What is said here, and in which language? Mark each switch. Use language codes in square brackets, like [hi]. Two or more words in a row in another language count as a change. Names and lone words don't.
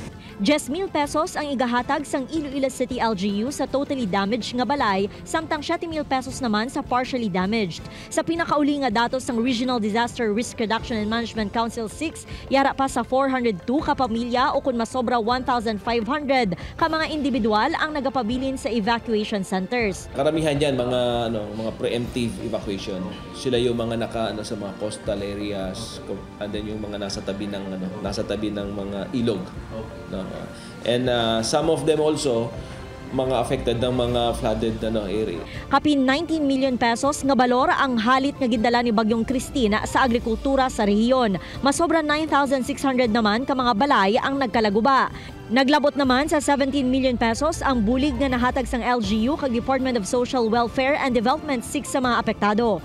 [hil] 10,000 pesos ang igahatag sang Iloilo City LGU sa totally damaged nga balay, samtang 7,000 pesos naman sa partially damaged. Sa pinakauli nga datos sang Regional Disaster Risk Reduction and Management Council 6, yara pa sa 402 ka pamilya o kun masobra 1,500 ka mga individual ang nagapabilin sa evacuation centers. [tl] Karamihan diyan mga preemptive evacuation. Sila yung mga sa mga [en] coastal areas and then [tl] yung mga nasa tabi ng mga ilog. No? [en] And some of them also [tl] mga affected ng mga [en] flooded area. [hil] Kapin 19 million pesos nga balor ang halit nga gidala ni Bagyong Christina sa agrikultura sa rehiyon. Masobra 9,600 naman ka mga balay ang nagkalaguba. Naglabot naman sa 17 million pesos ang bulig nga nahatag sang LGU kag Department of Social Welfare and Development 6 sa mga apektado.